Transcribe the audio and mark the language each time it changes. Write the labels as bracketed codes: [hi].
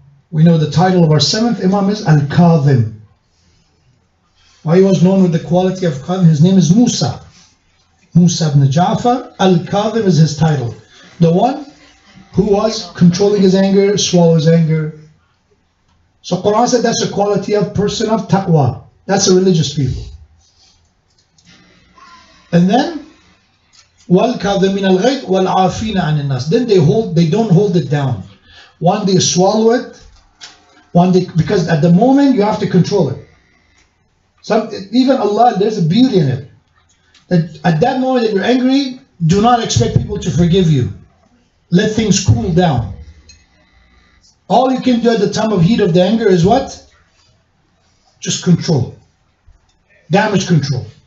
[en] We know the title of our seventh Imam is Al-Kadhim. Why he was known with the quality of Kadhim? His name is Musa. Musa ibn Ja'far. Al-Kadhim is his title. The one who was controlling his anger, swallows anger. So Quran said that's a quality of person of taqwa. That's a religious people. And then [ar] وَالْكَاظِمِينَ الْغَيْظَ وَالْعَافِينَ عَنِ النَّاسِ. [en] Then they don't hold it down. One, they swallow it. Because at the moment you have to control it. Even Allah, there's a beauty in it. That at that moment that you're angry, do not expect people to forgive you. Let things cool down. All you can do at the time of heat of the anger is what? Just control. Damage control.